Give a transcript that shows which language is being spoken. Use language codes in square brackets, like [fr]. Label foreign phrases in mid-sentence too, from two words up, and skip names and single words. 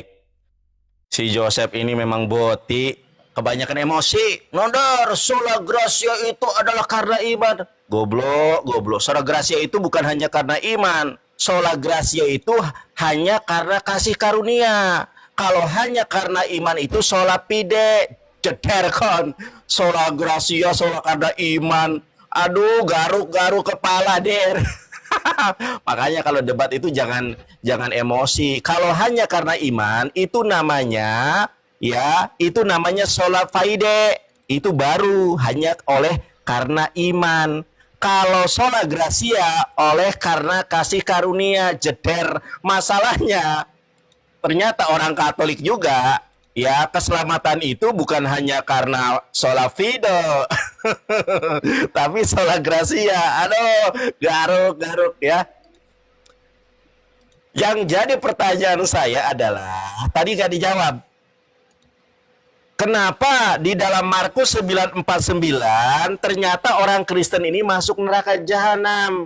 [id] Si Joseph ini memang boti, kebanyakan emosi. Nandar, [la] sola gracia [id] itu adalah karena iman. Goblok. [la] Sola gracia [id] itu bukan hanya karena iman. [la] Sola gracia [id] itu hanya karena kasih karunia. Kalau hanya karena iman itu [la] sola fide. [id] Jederkan. [la] Sola gracia, [id] sola karena iman. Aduh, garuk kepala, Der. Makanya kalau debat itu jangan emosi. Kalau hanya karena iman, itu namanya, ya, itu namanya [la] sholat faide. [id] Itu baru hanya oleh karena iman. Kalau [la] sola gracia [id] oleh karena kasih karunia, jeder. Masalahnya ternyata orang Katolik juga ya, keselamatan itu bukan hanya karena [la] sola fide [id] tapi [la] sola gracia. [id] Aduh, garuk ya. Yang jadi pertanyaan saya adalah tadi gak dijawab. Kenapa di dalam Markus 9:49 ternyata orang Kristen ini masuk neraka jahanam?